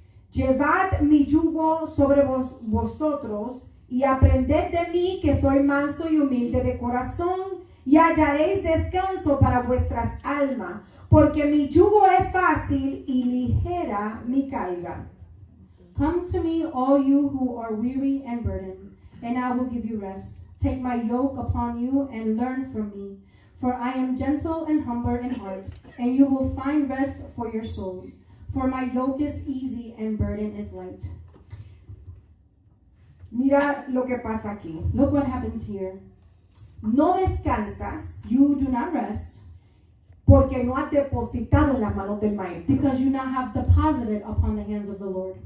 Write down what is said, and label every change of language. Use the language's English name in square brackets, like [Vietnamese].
[Spanish] Llevad mi yugo sobre vosotros, y aprended de mí, que soy manso y humilde de corazón, y hallaréis descanso para vuestras almas, porque mi yugo es fácil y ligera mi carga. [English] Come to me, all you who are weary and burdened, and I will give you rest. Take my yoke upon you and learn from me, for I am gentle and humble in heart, and you will find rest for your souls. For my yoke is easy and burden is light. [Spanish] Mira lo que pasa aquí. [English] Look what happens here. [Spanish] No descansas [English] You do not rest [Spanish] porque no has depositado en las manos del maestro. [English] because you not have deposited upon the hands of the Lord.